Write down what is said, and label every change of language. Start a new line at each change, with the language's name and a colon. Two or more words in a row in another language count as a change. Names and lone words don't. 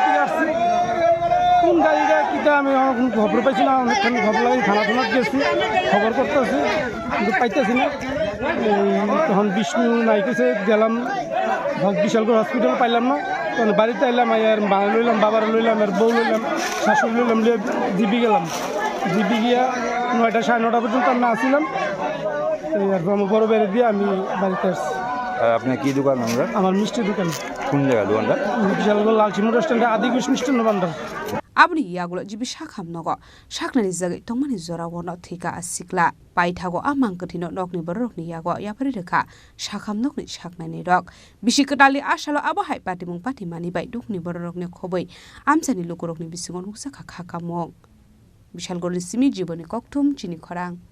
Bangla: থেকে আসছে কোন গাড়িটা কিটা আমি খবর পাইছিলাম অনেকখানি খবর লাগে থানা গেছি খবর করতেছি কিন্তু পাইতেছি না তখন বিষ্ণু নাই কেছে গেলাম বিশালগড় হসপিটাল পাইলাম না তখন বাড়িতে এলাম আর মা লইলাম বাবার লইলাম আর বউ লইলাম শাশুড়ি লইলাম জিবি গেলাম জিবি গিয়া 9টা 9:30 পর্যন্ত আমি আসছিলাম আর বড় বেড়ে দিয়ে আমি বাড়িতে আসছি আপনার কি দোকান আমরা আমার মিষ্টি দোকান কোন জায়গা দোকানটা বিশালগড় লালচিমুর রেস্টুরেন্টে আদিগুশ মিষ্টান্ন ভান্ডার
Kok Borok: abni yagulo jibi shakham nogo shaknani zagai tongmani zora wono thika asikla paithago amang kathino nokni borokni yago yapari rekha shakham nokni shaknani rok bisikatali asalo abo hai patimung patimani bai dukni borokni khoboi amsani lokorokni bisingon huksa khakha kamong bishalgorni simi jiboni koktum chini khorang